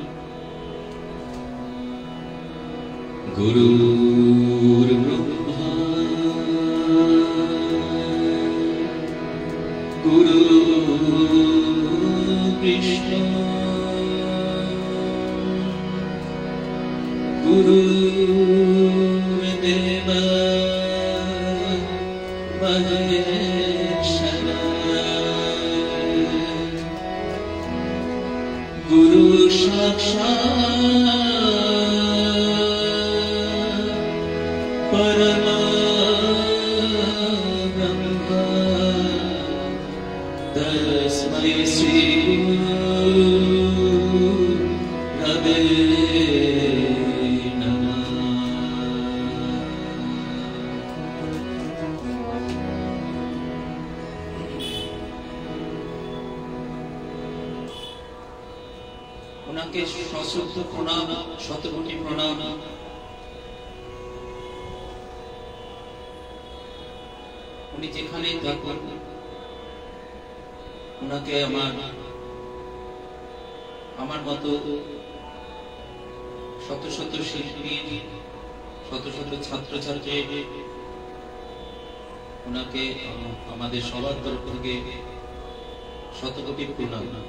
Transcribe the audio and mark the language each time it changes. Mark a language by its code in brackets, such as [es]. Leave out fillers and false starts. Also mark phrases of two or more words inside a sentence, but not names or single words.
[sa] গুরুর ব্রহ্মা গুরু বিষ্ণু গুরুদেব মহেশ্বর গুরু সাক্ষাৎ परम ब्रह्म तस्मै श्री गुरवे नमः। [hi] उनके सशक्त प्रणाम, शतकोटि प्रणाम। [bn] উনি যেখানেই থাকুন ওনাকে আমার মতো শত শত শিল্পী, শত শত ছাত্রছাত্রী ওনাকে আমাদের সবার তরফ থেকে শতকোটি প্রণাম।